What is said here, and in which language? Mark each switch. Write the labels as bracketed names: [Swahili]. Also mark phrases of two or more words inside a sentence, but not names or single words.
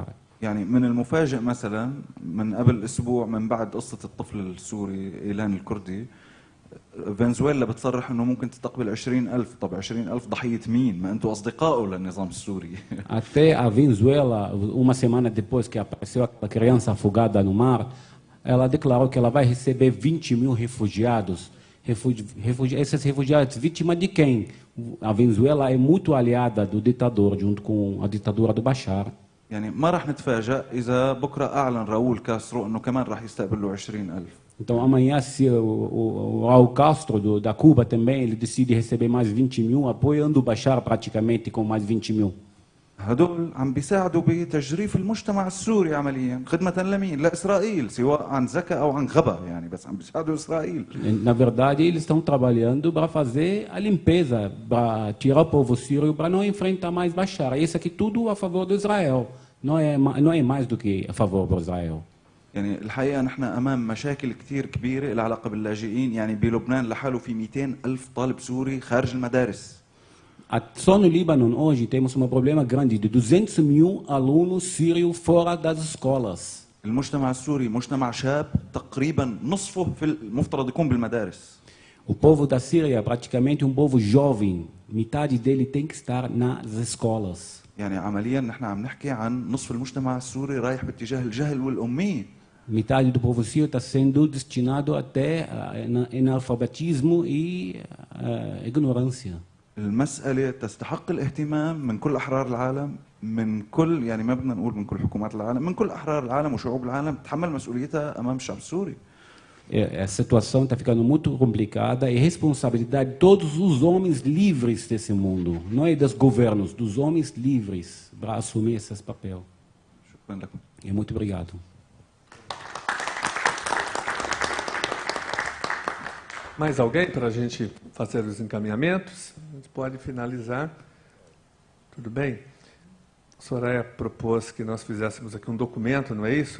[Arabic] يعني من المفاجئ مثلا من قبل أسبوع من بعد قصة الطفل السوري إيلان الكردي، فنزويلا بتصرح انه ممكن تستقبل 20,000. طب 20,000 ضحية مين؟ ما انتم اصدقائه للنظام السوري. [Portuguese] Até a Venezuela, uma semana depois que apareceu aquela criança afogada no mar, ela declarou que ela vai receber 20 mil refugiados. Esses refugiados, vítima de quem? A Venezuela é muito aliada do ditador, junto com a ditadura do Bashar. [Arabic] يعني ما راح نتفاجأ إذا بكرة أعلن راؤول كاسترو إنه كمان راح يستقبل له 20,000. [Portuguese] Então, amanhã, se o Raul Castro, da Cuba, também, ele decide receber mais 20 mil, apoiando o Bashar praticamente com mais 20 mil. [Arabic] هدول عم بيساعدوا بتجريف المجتمع السوري عمليا خدمة لمين؟ لإسرائيل، سواء عن ذكاء أو عن غباء، يعني بس عم بيساعدوا إسرائيل. [Portuguese] Na verdade, eles estão trabalhando para fazer a limpeza, para tirar o povo sírio, para não enfrentar mais Bashar. Isso aqui tudo a favor do Israel. Não é mais do que a favor do Israel. [Arabic] يعني الحقيقة نحن أمام مشاكل كتير كبيرة لها علاقة باللاجئين. يعني بلبنان لحاله في 200,000 طالب سوري خارج المدارس. [Portuguese] Só no Líbano, hoje, temos um problema grande de 200 mil alunos sírios fora das escolas. [Arabic] المجتمع السوري مجتمع شاب تقريبا نصفه في المفترض يكون بالمدارس. [Portuguese] O povo da Síria é praticamente um povo jovem. Metade dele tem que estar nas escolas. يعني عمليا نحن عم نحكي عن نصف المجتمع السوري رايح باتجاه الجهل والأمية. Metade do povo sírio está sendo destinado até analfabetismo e ignorância. [Arabic] المسألة تستحق الاهتمام من كل أحرار العالم، من كل يعني ما بدنا نقول من كل حكومات العالم، من كل أحرار العالم وشعوب العالم تتحمل مسؤوليتها أمام الشعب السوري. [Portuguese] A situação está ficando muito complicada e responsabilidade de todos os homens livres desse mundo, não é dos governos, dos homens livres para assumir esse papel. [Arabic] شكرا لكم. [Portuguese] E muito obrigado. Mais alguém para a gente fazer os encaminhamentos? A gente pode finalizar. Tudo bem? A Soraya propôs que nós fizéssemos aqui um documento, não é isso?